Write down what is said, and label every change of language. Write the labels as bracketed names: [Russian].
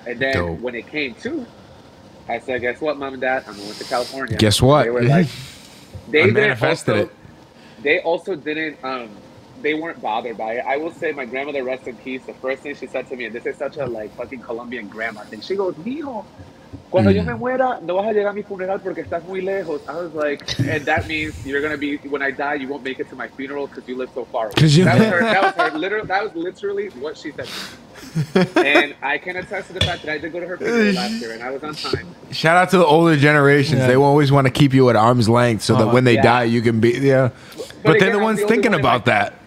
[English] And then when it came to, I said, guess what, Mom and Dad? I'm going to California. Guess what? They were like, they manifested it. They also didn't, they weren't bothered by it. I will say my grandmother, rest in peace, the first thing she said to me, and this is such a like fucking Colombian grandma thing. [Spanish] She goes, mijo, cuando yo me muera, no vas a llegar a mi funeral porque estás muy lejos. [English] I was like, and that means you're going to be, when I die, you won't make it to my funeral because you live so far away. That was literally what she said to me. And I can attest to the fact that I did go to her funeral last year and I was on time. Shout out to the older generations. They always want to keep you at arm's length so that when they die, you can be, But they're the ones thinking about that.